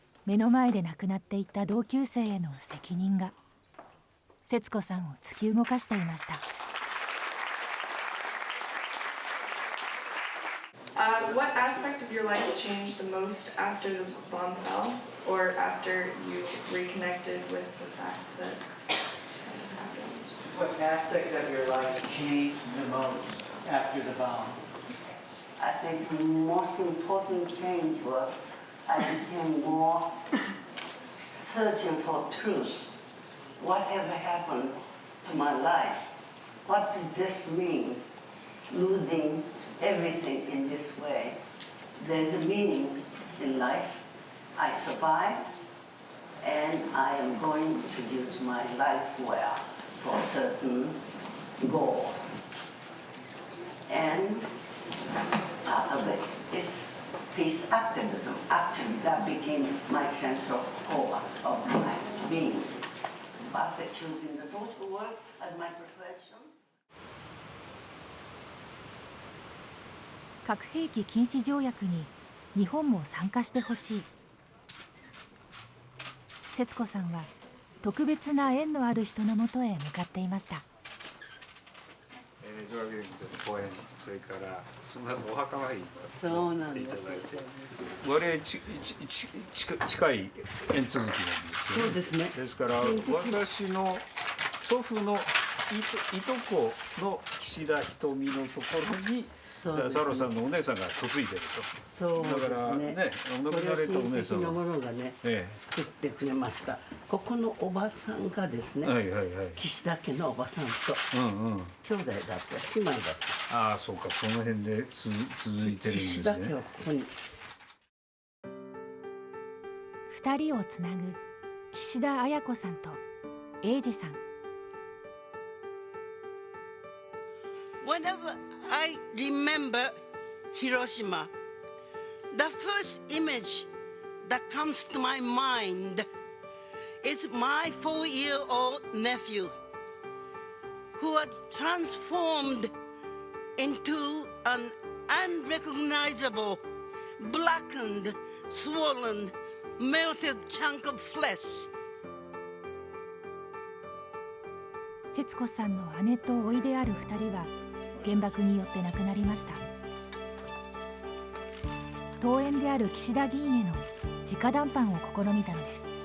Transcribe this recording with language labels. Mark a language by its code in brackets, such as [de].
[ja] 目の前で亡くなっていった同級生への責任が節子さんを突き動かしていました。 [en] What aspect of your life changed the most after the bomb fell, or after you reconnected with the fact that it happened? What aspect of your life changed the most after the bomb? I think the most important change was I became more searching for truth. Whatever happened to my life? What did this mean? Losing everything in this way. There's a meaning in life. I survived, and I am going to use my life well for certain goals. And part of it is peace activism. Actually, that became my central core of my being. But choosing the social work as my profession. [ja] 核兵器禁止条約に日本も参加してほしい。節子さんは特別な縁のある人のもとへ向かっていました。女学園での講演、それからその後お墓参りに行っていただいて、我々近い縁続きなんですよね。そうですね。ですから私の祖父のいとこの岸田ひとみのところにサロさんのお姉さんが嫁いでると。そうですね。だからね、お亡くなりたお姉さんのものがね、作ってくれました。ここのおばさんがですね、岸田家のおばさんと兄弟だった、姉妹だった。ああ、そうか、その辺で続いてるんですね。岸田家はここに。 2人をつなぐ岸田綾子さんと英二さん。 [en] Whenever I remember Hiroshima, the first image that comes to my mind is my 4-year-old nephew who was transformed into an unrecognizable, blackened, swollen, melted chunk of flesh. [ja] 節子さんの姉と甥である2人は原爆によって亡くなりました。遠縁である岸田議員への直談判を試みたのです。